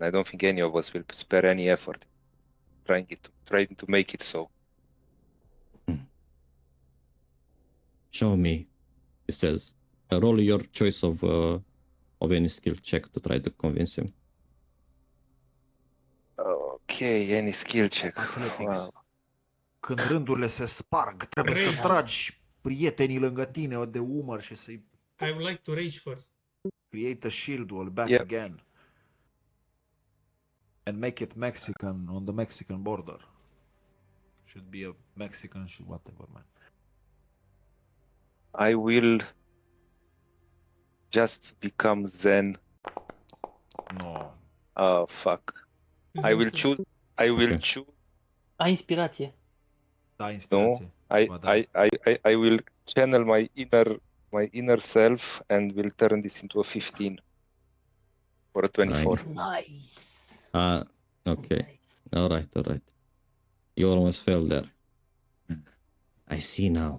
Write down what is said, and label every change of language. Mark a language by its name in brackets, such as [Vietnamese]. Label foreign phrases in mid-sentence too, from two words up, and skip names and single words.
[English] I don't think any of us will spare any effort trying to make it so. Show me, he says. Roll your choice of any skill check to try to convince him. Okay, any skill check. Athletics. Wow. [Romanian] Când rândurile se sparg, trebuie să [English] Rage. [Romanian] tragi prietenii lângă tine de umăr și să-i [English] I would like to rage first. create a shield wall back Yep. again. And make it Mexican, on the Mexican border. Should be a Mexican, whatever, man. I will just become Zen. No. Oh fuck. I will choose. I will Okay. choose. [Romanian] Ai inspirație. Da, [English] No. [Romanian] inspirație. [English] I [Romanian] Ba da. [English] I will channel my inner self and will turn this into a 15 or a 24. Nice. Okay. Nice. All right. You almost fell there. I see now.